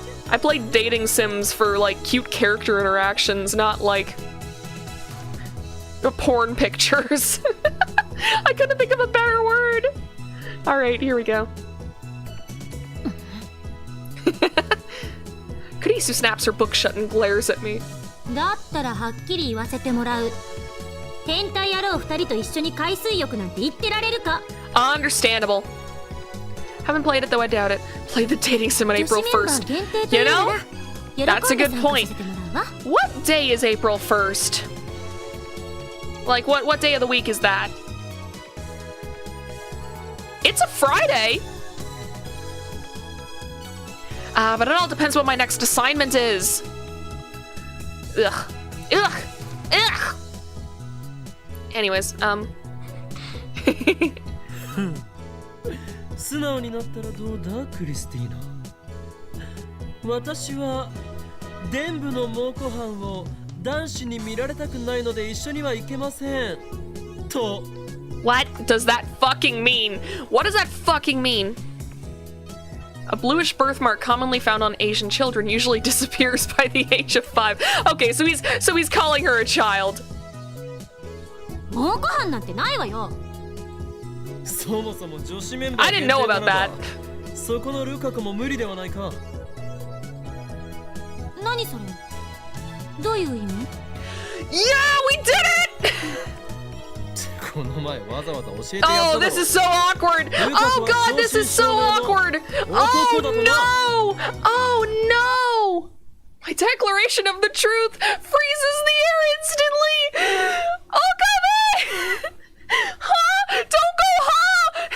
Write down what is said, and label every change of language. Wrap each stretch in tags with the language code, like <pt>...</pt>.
<en>I played dating sims for like cute character interactions, not like porn pictures. I couldn't think of a better word. All right, here we go. Kurisu snaps her book shut and glares at me.</en> <ja>だったらはっきり言わせてもらう。変態野郎2人と一緒に海水浴なんて言ってられるか。</ja> <en>Understandable. Haven't played it though, I doubt it. Played the dating sim on April 1st. You know? That's a good point. What day is April 1st? Like, what day of the week is that? It's a Friday! But it all depends what my next assignment is. Ugh. Ugh. Ugh. Anyways,</en> <ja>素直になったらどうだクリスティーナ。私は伝部の猛虎犯を男子に見られたくないので一緒には行けませんと。</ja> <en>What does that fucking mean? What does that fucking mean? A bluish birthmark commonly found on Asian children usually disappears by the age of 5. Okay, so he's calling her a child.</en> <ja>猛虎犯なんてないわよ。そもそも女子メンバー</ja> <en>I didn't know about that.</en> <ja>そこのルカ子も無理ではないか。何それ？どういう意味？</ja> <en>Yeah, we did it!</en> <ja>この前わざわざ教えてやっただろ。</ja> <en>Oh, this is so awkward. Oh god, this is so awkward. Oh no! Oh no! My declaration of the truth freezes the air instantly. Oh god! Huh? Don't go, huh?</en>